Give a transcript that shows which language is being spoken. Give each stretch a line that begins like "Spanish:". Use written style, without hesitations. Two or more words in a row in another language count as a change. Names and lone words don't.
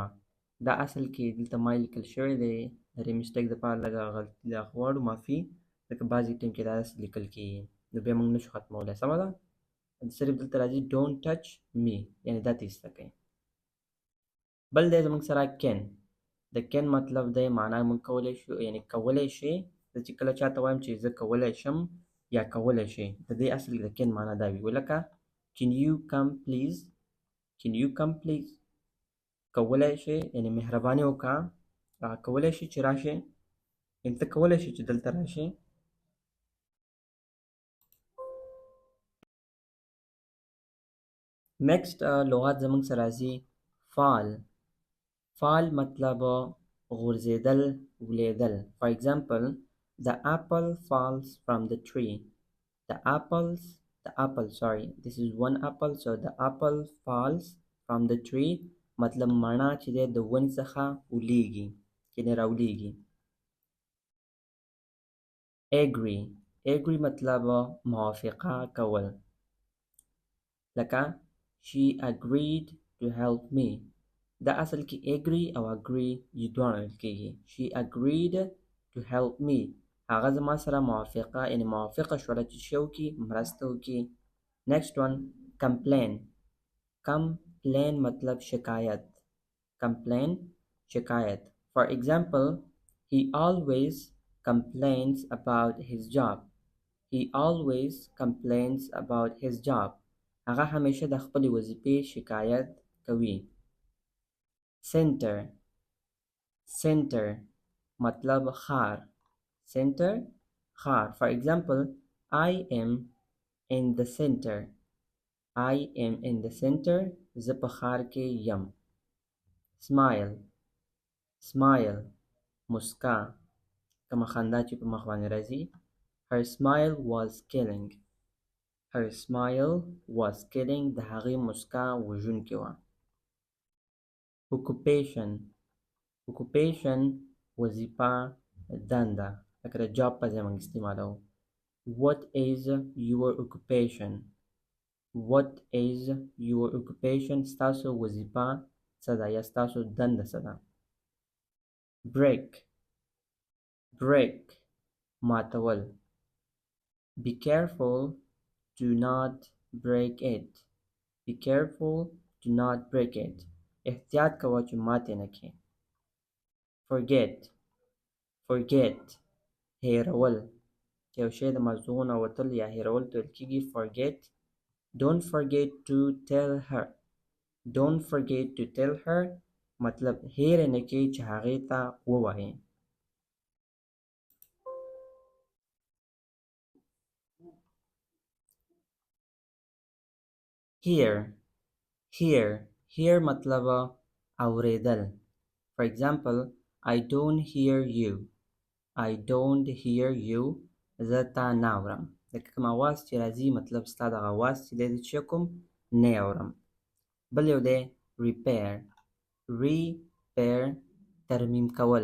Pashto: دا اصل کې دلته ما لیکل شوی دی د دې مسټیک دپاره لږه غلطي ده خو غواړو معافي ځکه بعضې ټایم کې دا داسې لیکل کېږي نو بیا موږ نشو ختمولی. سمه ده. صرف دلته راځي
English: don't touch me
Pashto: یعنې دا ته ایسته کوئ. بل دی زموږ سره can. د can مطلب دی معنا موږ کولی شو یعنې کولی شئ. زه چې کله چاته وایم چې زه کولی شم یا کولی شئ د دې اصل د can معنا دا وي.
English: لکه can you come please. can you come please.
Pashto: کولی شئ یعنې مهرباني وکړه. کولی شئ چې راشئ یعنې ته کولی شئ چې دلته راشئ. next لغات زموږ سره راځي fall. fall مطلب غورځېدل ولوېدل.
English: For example, the apple falls from the tree. the apple sorry this is one apple so the apple falls from the tree
Pashto: مطلب مڼه چې دی د ونې څخه ولېږي یعنې راولېږي.
English: agree agree
Pashto: مطلب موافقه کول.
English: لکه she agreed to help me.
Pashto: دا اصل کې agree او agree یې دواړه ویل کېږي.
English: she agreed to help me.
Pashto: هغه زما سره موافقه یعنې موافقه شوله چې څه وکړي مرسته وکړي.
English: next one complain. complain
Pashto: مطلب شکایت. complain شکایت.
English: For example, he always complains about his job. he always complains about his job.
Pashto: هغه همیشه د خپلې وظیفې شکایت کوي.
English: center. center
Pashto: مطلب ښار. center ښار.
English: For example, I am in the center. I am in the center.
Pashto: زه په ښار کې یم.
English: smile. smile
Pashto: مسکا. کومه خندا چې په مخ باندې راځي.
English: her smile was killing. Her smile was killing.
Pashto: د هغې مسکا وژونکې وه.
English: Occupation.
Pashto: Occupation وظیفه دنده لکه د جاب په ځای موږ استعمالوو.
English: What is your occupation? What is your occupation?
Pashto: ستاسو وظیفه څه ده یا ستاسو دنده څه ده.
English: Break. Break
Pashto: ماتول.
English: Be careful, do not break it. Be careful, do not break it.
Pashto: احتیاط کوه چې ماتې نه کړې.
English: Forget. Forget
Pashto: هېرول. چې یو شی د مغزو نه وتل یا هېرول ته ویل کېږي forget.
English: Don't forget to tell her. Don't forget to tell her
Pashto: مطلب هېر نه کړې چې هغې ته ووایې.
English: Hear. Hear. Hear
Pashto: مطلب اورېدل.
English: For example, I don't hear you. I don't hear you.
Pashto: زه تا نه اورم. لکه کوم اواز چې راځي مطلب ستا دغه اواز چې دی د چې کوم نه اورم. بل یو دی repair. Repair ترمیم کول.